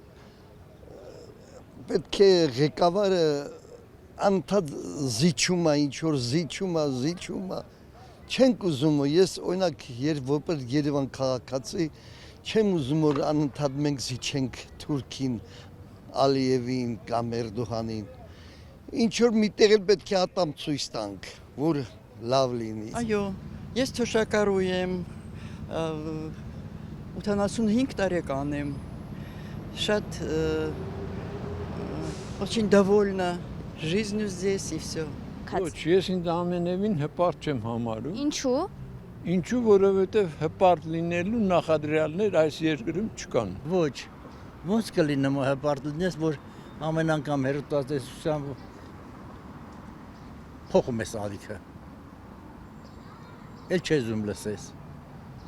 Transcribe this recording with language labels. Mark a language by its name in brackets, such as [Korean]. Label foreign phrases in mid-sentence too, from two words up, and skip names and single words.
[Armenian] պետք է ղեկավարը անդադ զիջում է, ինչ որ զիջում է։ Չենք ուզում, ես օրինակ որպես Երևան քաղաքացի չեմ ուզում որ անընդհատ մենք զիջենք Թուրքին, Ալիևին կամ Էրդողանին։ Ինչ որ միտեղ էլ պետք է ատամ ցույց տանք, որ լավ լինի։ Այո, ես թոշակառու եմ, 85 տարեկան եմ, շատ [Russian] очень довольна жизнью здесь и все։ [Armenian] Ոչ, ես ինձ ամենևին հպարտ չեմ համարում։ Ինչու։ Ինչու, որովհետև հպարտ լինելու նախադրյալներ այս երկրում չկան։ Ոչ, ոնց կլինեմ հպարտ լինես, որ ամեն անգամ հերթաստեսությամբ փոխում ես ալիքը։ Էլ չես ուզում լսես։